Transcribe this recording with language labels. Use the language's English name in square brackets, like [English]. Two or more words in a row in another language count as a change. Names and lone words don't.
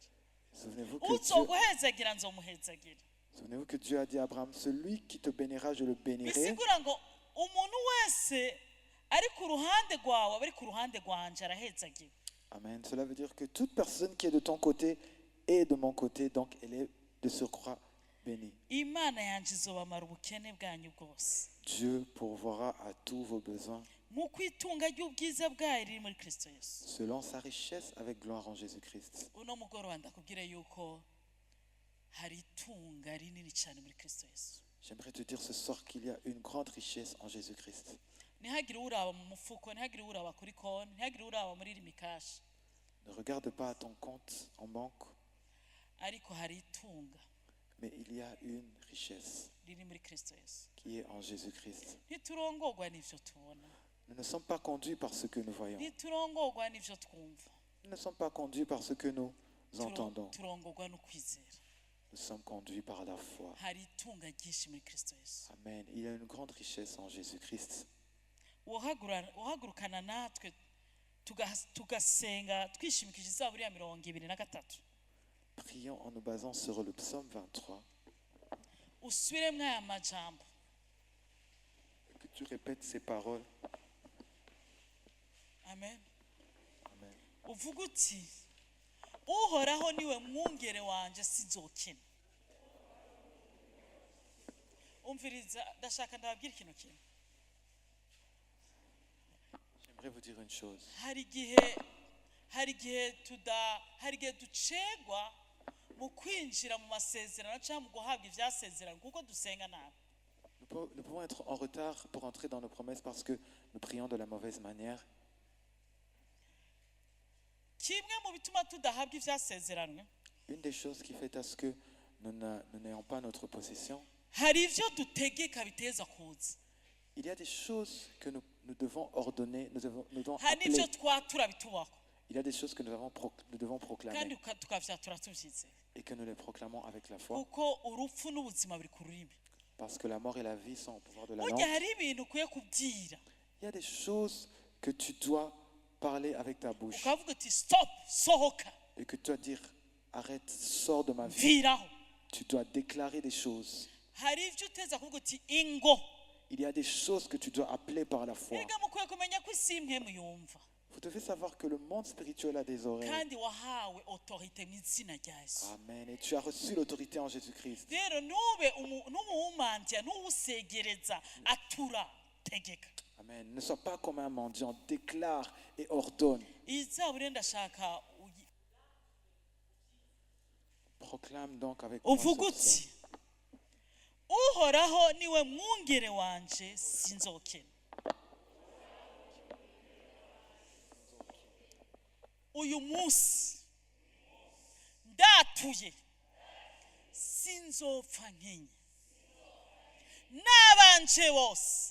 [French] Souvenez-vous que Dieu, [Rundi] uzoguhezagira nzomuhezagira. [French] souvenez-vous que Dieu a dit à Abraham, celui qui te bénira, je le bénirai. [Rundi] Bisigura ngo umuntu wese ari ku ruhande rwawe aba ari ku ruhande rwanje arahezagira. Amen. [French] Cela veut dire que toute personne qui est de ton côté est de mon côté, donc elle est de surcroît bénie. [Rundi] Imana yanje izobamara ubukene bwanyu bwose [French] Dieu pourvoira à tous vos besoins [Rundi] nk'uko itunga ry'ubwiza bwayo riri muri Kristo Yesu. [French] selon sa richesse avec gloire en Jésus-Christ. [Rundi] Uno mugoroba ndakubwire yuko hari itunga rinini cyane muri Kristo Yesu. [French] J'aimerais te dire ce soir qu'il y a une grande richesse en Jésus-Christ. [Rundi] Ntihagire uraba mu mufuko, ntihagire uraba kuri konti, ntihagire uraba muri rimikashi, [French] Ne regarde pas à ton compte en banque, [Rundi] ariko hari itunga [French] mais il y a une richesse [Rundi] riri muri Kristo Yesu. [French] qui est en Jésus-Christ. [Rundi] Ntiturongorwa n'ivyo tubona, [French] Nous ne sommes pas conduits par ce que nous voyons. [Rundi] ntiturongorwa n'ivyo twumva, [French] Nous ne sommes pas conduits par ce que nous entendons. [Rundi] turongorwa no kwizera. [French] Nous sommes conduits par la foi. [Rundi] Hari itunga ryinshi muri Kristo Yesu. Amen. [French] Il y a une grande richesse en Jésus-Christ. [Rundi] Uhagurukana natwe tugasenga twishimikije Zaburi ya 23. [French] Prions en nous basant sur le psaume 23. [Rundi] Usubiremwo aya majambo. [French] Que tu répètes ces paroles. [Rundi] Amen. Amen. Uvuga uti uhoraho niwe mwungere wanje sinzokena. Umviriza, ndashaka ndababwira ikintu kimwe. [French] J'aimerais vous dire une chose. [Rundi] hari igihe ducegwa mu kwinjira mu masezerano cyangwa mu guhabwa ibyasezerano kuko dusenga nabi. [French] Nous pouvons être en retard pour entrer dans nos promesses parce que nous prions de la mauvaise manière. [Rundi] Kimwe mu bituma tudahabwa ibyasezerano, [French] Une des choses qui fait à ce que nous n'ayons pas notre possession, [Rundi] hari ibyo dutegeka biteza kuza, [French] il y a des choses que nous devons ordonner, nous devons [Rundi] hari n'ibyo [French] appeler. [Rundi] twatura bitubaho [French] Il y a des choses que nous devons [Rundi] kandi [French] proclamer [Rundi] tukavyatura tubyizeye, [French] et que nous les proclamons avec la foi. [Rundi] kuko urupfu n'ubuzima biri ku rurimi. [French] Parce que la mort et la vie sont au pouvoir de la [Rundi] Burya [French] langue. [Rundi] hari ibintu ukwiye kubwira [French] Il y a des choses que tu dois parler avec ta bouche [Rundi] ukavuga uti stop, sohoka, [French] et que tu dois dire arrête, sors de ma vie. [Rundi] mviraho. [French] Tu dois déclarer des choses. [Rundi] Hari ibyo uteza kuvuga uti ingo. [French] Il y a des choses que tu dois appeler par la foi. [Rundi] Erega mukwiye kumenya ko isi imwe muyumva [French] Vous devez savoir que le monde spirituel a des oreilles. [Rundi] kandi wahawe autorite mu izina rya Yesu. Amen. [French] Et tu as reçu l'autorité en Jésus-Christ. [Rundi] Rero n'umuwumandya n'uwusegereza atura. tegeka. Amen. [French] Ne sois pas comme un mendiant, déclare et ordonne. [Rundi] Izaburi ndashaka [French] Proclame donc avec moi [Rundi] uvuga [French] ce psaume. [Rundi] uti uhoraho niwe mwungere wanje sinzokena. Uyu munsi ndatuye sinzopfa nkenye, n'abanje bose